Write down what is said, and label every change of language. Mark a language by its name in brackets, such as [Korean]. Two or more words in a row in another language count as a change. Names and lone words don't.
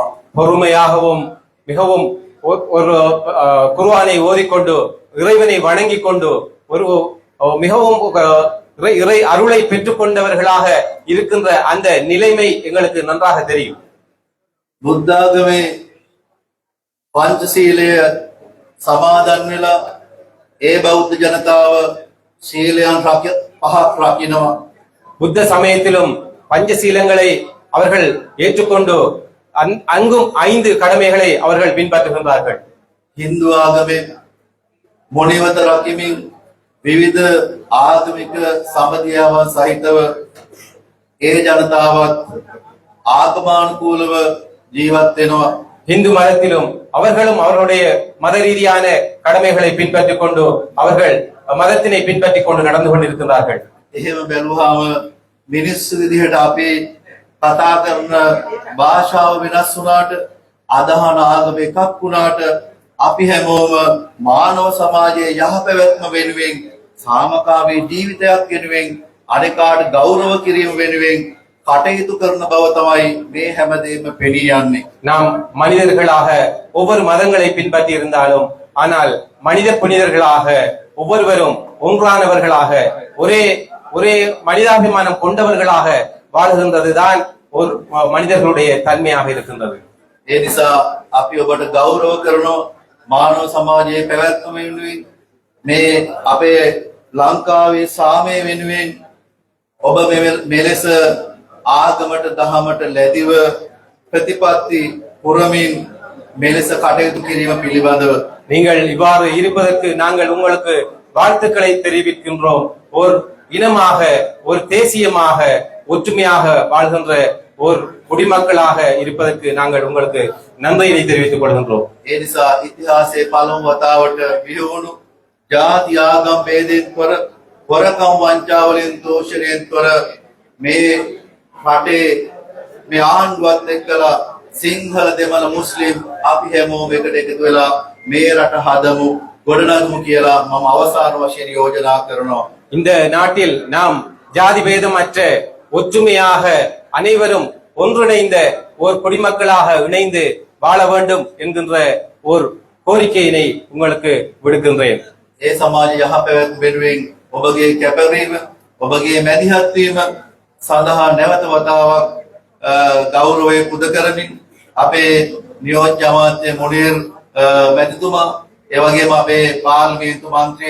[Tamil] பொறுமையாகவும் மிகவும் ஒரு குர்ஆனை ஓதிக்கொண்டு இறைவனை வணங்கிக் கொண்டு ஒரு மிகவும் இறை அருளை பெற்றுக் கொண்டவர்களாக இருக்கின்ற அந்த நிலைமை எங்களுக்கு நன்றாக தெரியும். [Sinhala] බුද්ධාගමේ පංචශීලය සමාදන් වෙලා ඒ බෞද්ධ ජනතාව සීලයන් පහක් රකින්නවා. [Tamil] புத்த சமயத்திலும் பஞ்சசீலங்களை அவர்கள் ஏற்றுக்கொண்டு அங்கும் 5 கடமைகளை அவர்கள் பின்பற்றுகின்றார்கள். [Sinhala] හින්දු ආගමේ මොණිවත රකිමින් විවිධ ආගමික සම්බන්ධතාවන් සහිතව ඒ ජනතාවත් ආගමනුකූලව ජීවත් වෙනවා. [Tamil] இந்து மதத்திலும் அவர்களும் அவர்களுடைய மத ரீதியான கடமைகளை பின்பற்றிக் கொண்டு அவர்கள் மதத்தினை பின்பற்றிக் கொண்டு நடந்து கொண்டிருக்கிறார்கள். [Sinhala] එහෙම බැලුවාම මිනිස්සු විදිහට අපි කතා කරන භාෂාව වෙනස් වුණාට අදහන ආගම එකක් වුණාට අපි හැමෝම මානව සමාජයේ යහපැවැත්ම වෙනුවෙන් සාමකාමී ජීවිතයක් වෙනුවෙන් අනෙකාට ගෞරව කිරීම වෙනුවෙන් කටයුතු කරන බව තමයි මේ හැමදේම පෙනී යන්නේ. [Tamil] நாம் மனிதர்களாக ஒவ்வொரு மதங்களை பின்பற்றி இருந்தாலும் ஆனால் மனித புனிதர்களாக ஒவ்வொருவரும் ஒன்றானவர்களாக ஒரே மனிதாபிமானம் கொண்டவர்களாக வாழ்கின்றதுதான் ஒரு மனிதர்களுடைய தன்மையாக இருக்கின்றது. [Sinhala] ඒ නිසා අපි ඔබට ගෞරව කරනවා මානව සමාජයේ පැවැත්ම වෙනුවෙන් මේ අපේ ලංකාවේ සාමය වෙනුවෙන් ඔබ මෙලෙස ආගමට දහමට ලැදිව ප්‍රතිපත්ති පුරමින් මෙලෙස කටයුතු කිරීම පිළිබඳව [Tamil] நீங்கள் இவ்வாறு இருப்பதற்கு நாங்கள் உங்களுக்கு வாழ்த்துக்களை தெரிவிக்கின்றோம். ஒரு இனமாக, ஒரு தேசியமாக, ஒற்றுமையாக வாழ்கின்ற ஒரு குடிமக்களாக இருப்பதற்கு நாங்கள் உங்களுக்கு நன்றியை தெரிவித்துக் கொள்கின்றோம். [Sinhala] ඒ නිසා ඉතිහාසයේ පළමු වතාවට විහුණු ජාති ආගම් ભેදයෙන් තොර හොරකම් වංචාවලින් දෝෂණයෙන් තොර මේ රටේ මේ ආණ්ඩුවත් එක්කලා සිංහල දෙමළ මුස්ලිම් අපි හැමෝම එකට එකතු වෙලා මේ රට හදමු ගොඩනගමු කියලා මම අවසාන වශයෙන් යෝජනා කරනවා. [Tamil] இந்த நாட்டில் நாம் ஜாதி பேதமற்ற ஒற்றுமையாக அனைவரும் ஒன்றிணைந்த ஒரு குடிமக்களாக இணைந்து வாழ வேண்டும் என்கின்ற ஒரு கோரிக்கையினை உங்களுக்கு விடுக்கின்றேன். [Sinhala] ඒ සමාජ යහපැවැත්ම වෙනුවෙන් ඔබගේ කැපවීම ඔබගේ මැදිහත් වීම සඳහා නැවත වතාවක් ගෞරවය පුද කරමින් අපේ නියෝජ්‍ය අමාත්‍ය මුනීර් මැතිතුමා ඒ වගේම අපේ පාර්ලිමේන්තු මන්ත්‍රී